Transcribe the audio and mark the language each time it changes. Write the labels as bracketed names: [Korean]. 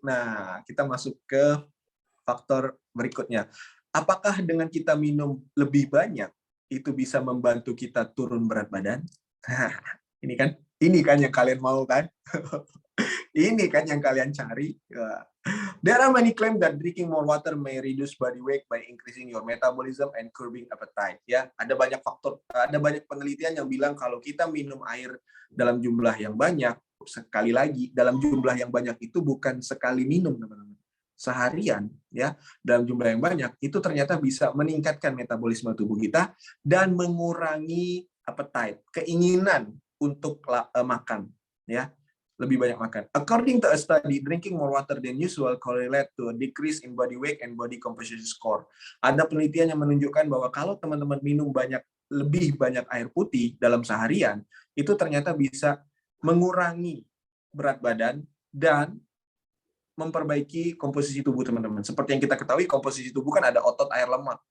[Indonesian] Nah, kita masuk ke faktor berikutnya. Apakah dengan kita minum lebih banyak itu bisa membantu kita turun berat badan? Ini kan yang kalian mau kan? Ini kan yang kalian cari. Ya. [English] There are many claims that drinking more water may reduce body weight by increasing your metabolism and curbing appetite. [Indonesian] Ya, ada banyak penelitian yang bilang kalau kita minum air dalam jumlah yang banyak, sekali lagi dalam jumlah yang banyak itu bukan sekali minum, teman-teman. Seharian, ya, dalam jumlah yang banyak itu ternyata bisa meningkatkan metabolisme tubuh kita dan mengurangi appetite, keinginan untuk makan, ya. Lebih banyak makan. [English] According to a study, drinking more water than usual correlate to a decrease in body weight and body composition score. [Indonesian] Ada penelitian yang menunjukkan bahwa kalau teman-teman minum lebih banyak air putih dalam seharian, itu ternyata bisa mengurangi berat badan dan memperbaiki komposisi tubuh teman-teman. Seperti yang kita ketahui, komposisi tubuh kan ada otot, air, lemak.